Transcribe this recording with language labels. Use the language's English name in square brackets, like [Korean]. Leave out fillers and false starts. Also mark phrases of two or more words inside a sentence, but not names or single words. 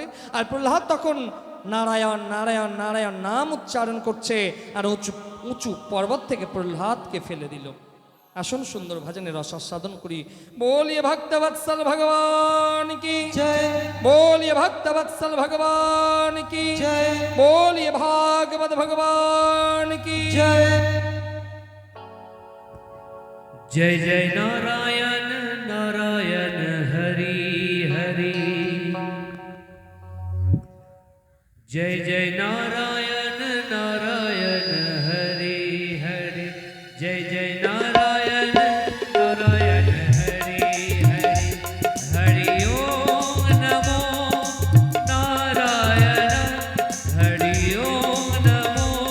[Bangla] আর প্রহ্লাদ তখন নারায়ণ নারায়ণ নারায়ণ নাম উচ্চারণ করছে, আর উঁচু উঁচু পর্বত থেকে প্রহ্লাদকে ফেলে দিল। আসুন সুন্দর ভজনের রসাস্বাদন করি। [Hindi] बोलिये भक्तवत्सल भगवान की जय, बोलिये भक्तवत्सल भगवान की जय, बोलिये भागवत भगवान की जय। जय जय नारायण नारायण हरि हरि, जय जय नारायण नारायण हरि हरि, जय जय नारायण नारायण हरि हरि, हरि ओम नमो नारायण, हरि ओम नमो